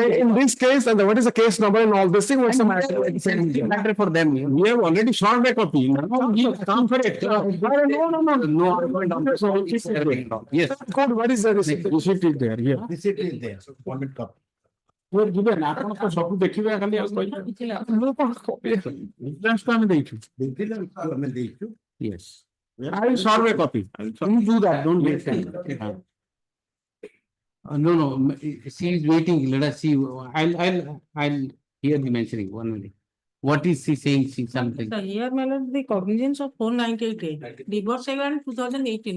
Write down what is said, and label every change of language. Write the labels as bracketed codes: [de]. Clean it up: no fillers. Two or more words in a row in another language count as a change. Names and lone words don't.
[en] In this case, and what is the case number and all this thing, what's the matter? Matter for them. We have already shot a copy. Now he has come for it. No. Yes. What is the receipt? Receipt is there. Yeah. Receipt is there. So, government copy. [or] ଯିବେ ନା ଆପଣ ତ ସବୁ ଦେଖିବେ ଖାଲି ଆଉ କହିବେ Reference ତ ଆମେ ଦେଇଛୁ [en] yes I will serve a copy you do that don't waste time No, she is waiting. Let us see. I'll hear the mentioning. 1 minute. What is she saying? She something. So here, my lord, the cognizance of 4988, divorce in 2018.